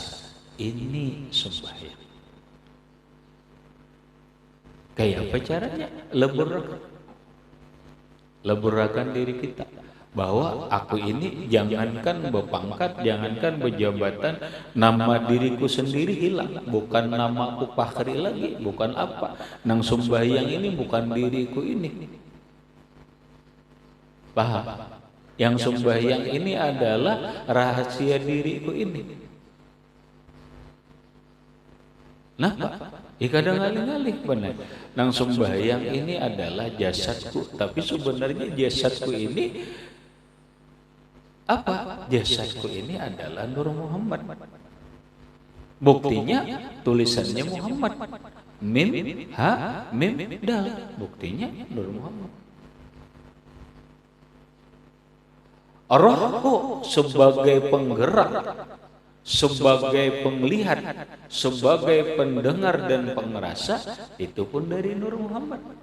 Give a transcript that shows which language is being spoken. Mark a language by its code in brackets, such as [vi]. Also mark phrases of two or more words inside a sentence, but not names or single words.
[id] Ini sembahyang. Kayak apa caranya? Leburkan diri kita. Bahwa aku ini jangankan berpangkat, jangankan berjabatan, nama diriku sendiri hilang. Bukan nama aku Fakhri lagi, bukan apa. [bjn] Nang sembahyang ini bukan diriku ini. [id] Paham? Yang sembahyang ini adalah rahasia diriku ini. [bjn] Nah, kadang ngalih-ngalih benar. Nang sembahyang ini adalah jasadku, tapi sebenarnya jasadku ini apa? [id] Jasadku ini adalah Nur Muhammad. Buktinya tulisannya Muhammad. [ar] Mim, ha, mim, dal. [id] Buktinya Nur Muhammad. Rohku sebagai penggerak, sebagai penglihat, sebagai pendengar dan pengerasa, itu pun dari Nur Muhammad.